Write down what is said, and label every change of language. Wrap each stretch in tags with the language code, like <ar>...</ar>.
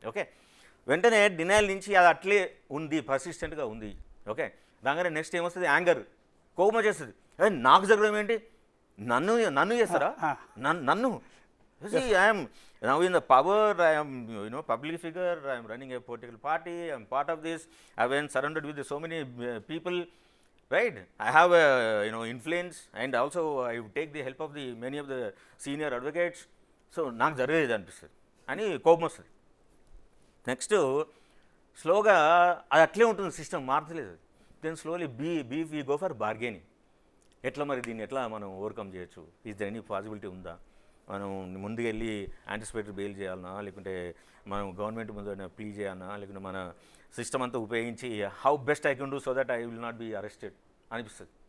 <te>Okay, వెంటనే denial నుంచి అది అట్లే ఉంది, పర్సిస్టెంట్గా ఉంది. ఓకే, రాగానే నెక్స్ట్ ఏమొస్తుంది, యాంగర్, కోపం చేస్తుంది. నాకు జరగడం ఏంటి, నన్ను చేస్తారా, నన్ను</te> <en>I'm now in the power, I am public figure, I am running a political party, I am part of this, I have been surrounded with so many people, right? I have influence, and also I take the help of the many of the senior advocates.</en> <te>So నాకు జరగలేదు అనిపిస్తుంది అని కోపం వస్తుంది. Next స్లోగా అది అట్లే ఉంటుంది, system మారతలేదు.</te> <en>Then slowly be we go for bargaining.</en> <te>ఎట్లా మరి దీన్ని ఎట్లా మనం ఓవర్కమ్ చేయొచ్చు?</te> <en>is there any possibility</en> <te>ఉందా? మనం ముందుకు వెళ్ళి యాంటిసిపేటరీ బెయిల్ చేయాలన్నా, లేకుంటే మనం గవర్నమెంట్ ముందు ప్లీ చేయాలన్నా, లేకుంటే మన సిస్టమ్ అంతా ఉపయోగించి</te> <en>how best I can do so that I will not be arrested</en> <te>అనిపిస్తుంది.</te>